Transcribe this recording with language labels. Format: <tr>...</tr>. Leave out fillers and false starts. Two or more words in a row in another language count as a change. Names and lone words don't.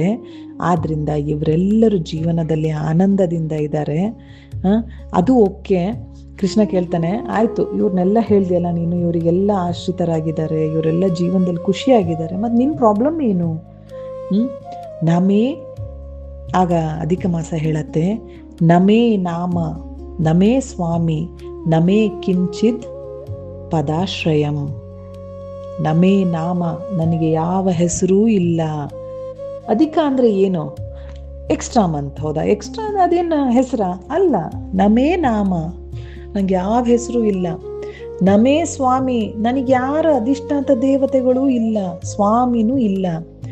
<kn>ಆದ್ರಿಂದ ಇವರೆಲ್ಲರೂ ಜೀವನದಲ್ಲಿ ಆನಂದದಿಂದ ಇದ್ದಾರೆ. ಅದು ಓಕೆ. ಕೃಷ್ಣ ಕೇಳ್ತಾನೆ, ಆಯ್ತು ಇವ್ರನ್ನೆಲ್ಲ ಹೇಳ್ದೆಯಲ್ಲ ನೀನು, ಇವರಿಗೆಲ್ಲ ಆಶ್ರಿತರಾಗಿದ್ದಾರೆ, ಇವರೆಲ್ಲ ಜೀವನದಲ್ಲಿ ಖುಷಿಯಾಗಿದ್ದಾರೆ, ಮತ್ತು ನಿನ್ನ ಪ್ರಾಬ್ಲಮ್ ಏನು? ನಮೇ, ಆಗ ಅಧಿಕ ಮಾಸ ಹೇಳತ್ತೆ,</kn> <sa>ನಮೇ ನಾಮ ನಮೇ ಸ್ವಾಮಿ ನಮೇ ಕಿಂಚಿದ್ ಪದಾಶ್ರಯಂ. ನಮೇ ನಾಮ,</sa> <kn>ನನಗೆ ಯಾವ ಹೆಸರೂ ಇಲ್ಲ. ಅಧಿಕ ಅಂದರೆ ಏನು?</kn> <en>extra month,</en> <kn>ಹೌದಾ? ಎಕ್ಸ್ಟ್ರಾ ಅದೇನು ಹೆಸರ ಅಲ್ಲ.</kn> <sa>ನಮೇ ನಾಮ,</sa> <kn>ನನಗೆ ಯಾವ ಹೆಸರು ಇಲ್ಲ.</kn> <sa>ನಮೇ ಸ್ವಾಮಿ,</sa> <kn>ನನಗೆ ಯಾರ ಅಧಿಷ್ಠಾತ ದೇವತೆಗಳೂ ಇಲ್ಲ, ಸ್ವಾಮಿನೂ ಇಲ್ಲ.</kn>